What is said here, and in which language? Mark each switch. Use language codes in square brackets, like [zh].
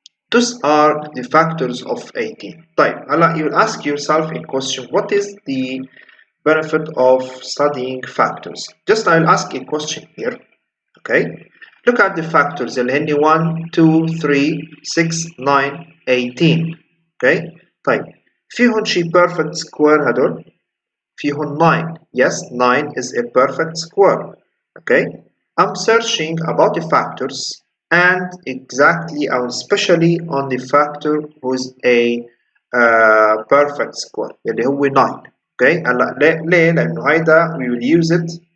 [en] Those are the factors of 18. طيب, you'll ask yourself a question, what is the benefit of studying factors? Just I'll ask a question here. Okay, look at the factors اللي هن 1, 2, 3, 6, 9, 18. [ar] Okay, طيب, فيهن شي perfect square هدول؟ فيهن 9. [en] Yes, 9 is a perfect square. Okay, I'm searching about the factors and exactly or especially on the factor who's a perfect square اللي هو 9. Okay, [ar] هلا ليه؟ لأنه هيدا [en] we will use it